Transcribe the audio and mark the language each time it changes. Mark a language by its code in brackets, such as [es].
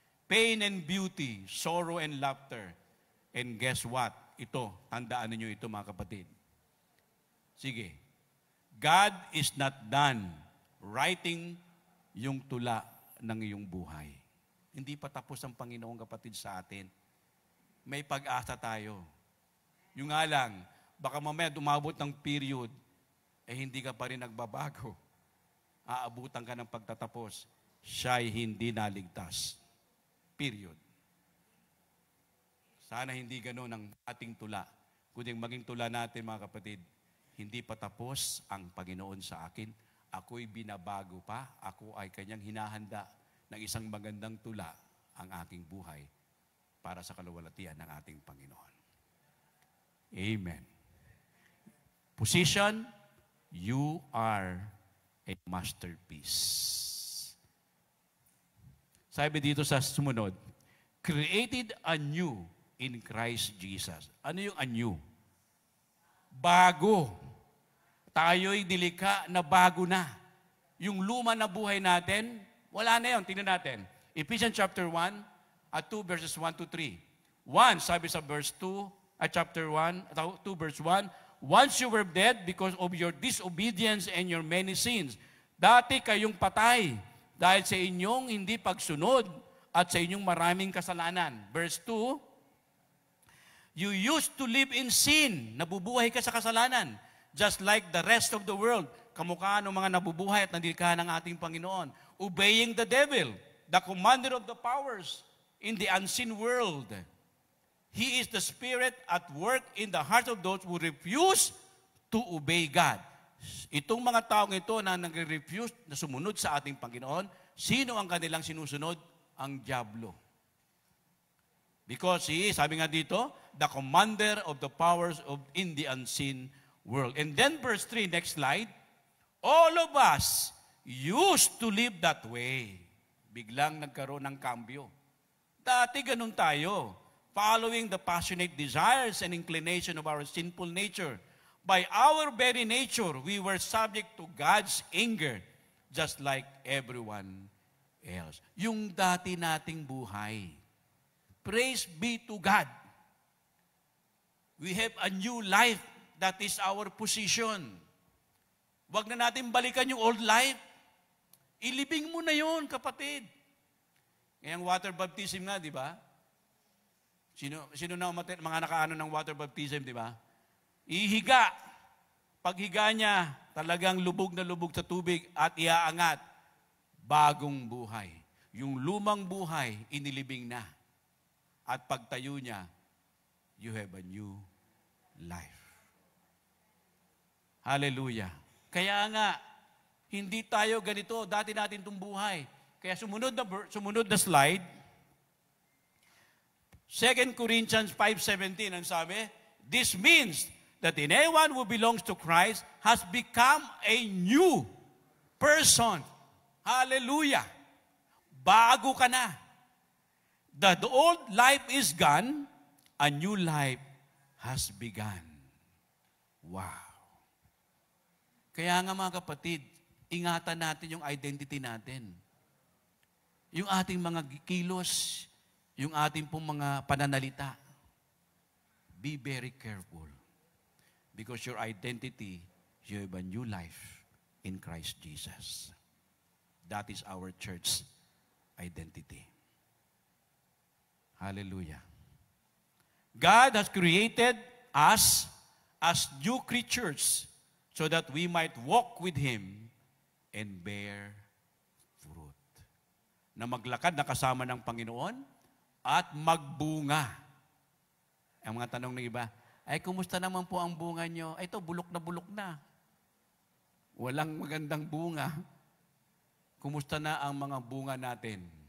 [en] Pain and beauty, sorrow and laughter. And guess what? [tl] Ito, tandaan niyo ito mga kapatid. Sige. [en] God is not done writing yung tula ng iyong buhay. [tl] Hindi pa tapos ang Panginoong kapatid sa atin. May pag-asa tayo. Yung nga lang, baka mamaya dumabot ng period, hindi ka pa rin nagbabago. Aabutan ka ng pagtatapos. Siya'y hindi naligtas. Period. Sana hindi gano'n ang ating tula. Kundi maging tula natin mga kapatid, hindi pa tapos ang Panginoon sa akin. Ako'y binabago pa. Ako ay kanyang hinahanda ng isang magandang tula ang aking buhay para sa kaluwalhatian ng ating Panginoon. Amen. [en] Position, you are a masterpiece. [tl] Sabi dito sa sumunod, created anew in Christ Jesus. Ano yung anew? Bago. Tayo'y nilikha na bago na. Yung luma na buhay natin, wala na yun. Tingnan natin. [en] Ephesians chapter 1 at 2 verses 1 to 3. 1, sabi sa verse 2, at chapter 1, 2 verse 1, once you were dead because of your disobedience and your many sins. [tl] Dati kayong patay dahil sa inyong hindi pagsunod at sa inyong maraming kasalanan. [en] Verse 2, you used to live in sin. [tl] Nabubuhay ka sa kasalanan. [en] Just like the rest of the world. [tl] Kamukha ng mga nabubuhay at nandilikahan ng ating Panginoon. [en] Obeying the devil, the commander of the powers in the unseen world. He is the spirit at work in the heart of those who refuse to obey God. [tl] Itong mga taong ito na nag-refuse na sumunod sa ating Panginoon, sino ang kanilang sinusunod? [en] Ang diablo. Because he is, sabi nga dito, the commander of the powers in the unseen world. And then verse 3, next slide, all of us used to live that way. [tl] Biglang nagkaroon ng kambyo. [en] Dati ganun tayo, following the passionate desires and inclination of our sinful nature. By our very nature, we were subject to God's anger, just like everyone else. [tl] Yung dati nating buhay. Praise be to God. [en] We have a new life. That is our position. [tl] Huwag na natin balikan yung old life. Ilibing mo na yun, kapatid. Ngayong water baptism nga, di ba? Sino na mga nakaano ng water baptism, di ba? Ihiga. Paghiga niya, talagang lubog na lubog sa tubig at iaangat. Bagong buhay. Yung lumang buhay, inilibing na. [en] At pagtayo niya, you have a new life. Hallelujah. [tl] Kaya nga, hindi tayo ganito. Dati natin itong buhay. Kaya sumunod na slide. [en] 2 Corinthians 5:17, ang sabi, this means that anyone who belongs to Christ has become a new person. Hallelujah. Bago ka na. The old life is gone, a new life has begun. [tl] Wow. Kaya nga mga kapatid, ingatan natin yung identity natin. Yung ating mga kilos, yung ating pong mga pananalita. [en] Be very careful. Because your identity, you have a new life in Christ Jesus. That is our church identity. Hallelujah. God has created us as new creatures so that we might walk with Him and bear fruit. [tl] Na maglakad na kasama ng Panginoon at magbunga. Ang mga tanong ng iba, ay kumusta naman po ang bunga nyo? Ay ito, bulok na bulok na. Walang magandang bunga. Kumusta na ang mga bunga natin?